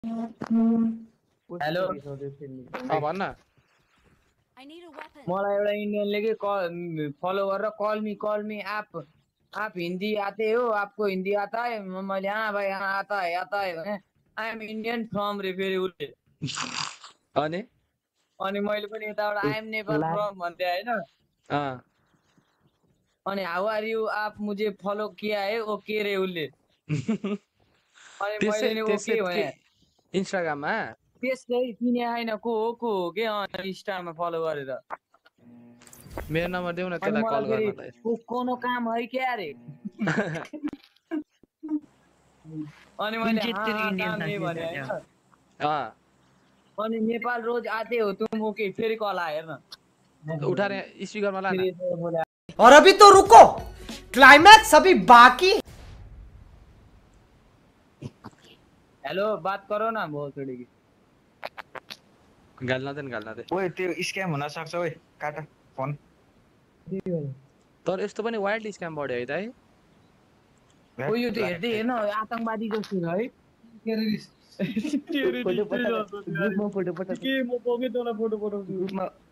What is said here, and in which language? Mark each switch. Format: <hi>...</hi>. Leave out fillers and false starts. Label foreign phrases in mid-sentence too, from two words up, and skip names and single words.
<ne>हेलो भन्न मलाई एउटा इन्डियनले के फलो गरेर</ne> <en>call me</en> <hi>आप हिंदी आते हो, आपको हिंदी आता है?</hi> <ne>मैले</ne> <hi>हाँ भाई हाँ आता है</hi> <ne>भने</ne> <en>I am Indian from</en> <ne>रे फेरि उले अनि मैले पनि यताबाट</ne> <en>I am Nepal from</en> <ne>भन्दै हैन।</ne> <en>अनि how are you,</en> <hi>आप मुझे फलो किया है, ओके</hi> <ne>रे उले। अनि मैले नि ओके भने इन्स्टाग्राममा त्यसै चिने हैन को हो के इन्स्टामा फलो गरेर। मेरो नम्बर देऊ न त्यसलाई कल गर्नलाई।</ne> <hi>कोनो काम है क्या रे?</hi> <ne>अनि मैले</ne> <hi>काम नहीं</hi> <ne>भने हैन। अनि नेपाल</ne> <hi>रोज आते हो तुम,</hi> <ne>ओके फेरि कल आयो हेर्न। उठाएर स्पिकरमा ला न।</ne> <hi>और अभी तो रुको, क्लाइमैक्स अभी बाकी। हेलो बात करो ना भोसडी की।</hi> <ne>गाल्न दे। ओए त्यो स्क्याम हुन सक्छ ओए, काट फोन। तर यस्तो पनि वाइल्ड स्क्याम बढ्यो है दाइ। ओ यो त हेर्दै हेर्न आतंकवादी जस्तो छ है। ग्रुपमा फोटो पठाउ के म पके तँलाई फोटो पठाउँछु ग्रुपमा।</ne>